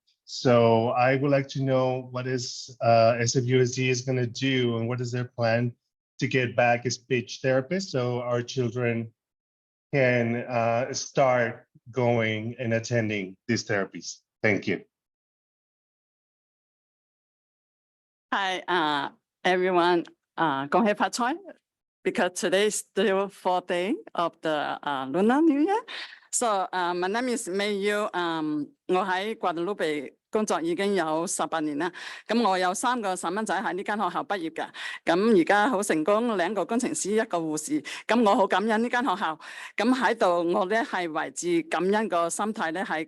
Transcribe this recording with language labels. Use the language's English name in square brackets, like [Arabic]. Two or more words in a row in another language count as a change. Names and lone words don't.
[English] So I would like to know what is SFUSD is going to do, and what is their plan to get back a speech therapist so our children can start going and attending these therapies. Thank you. Hi, everyone. [Cantonese] 恭喜發財, [English] because today is still 4th day of the Lunar New Year. So my name is May Yu. [Cantonese] 我喺 Guadalupe 工作已經有18年啦。咁我有3個細蚊仔喺呢間學校畢業嘅。咁而家好成功，2個工程師，1個護士。咁我好感恩呢間學校。咁喺度我咧係懷住感恩個心態咧係。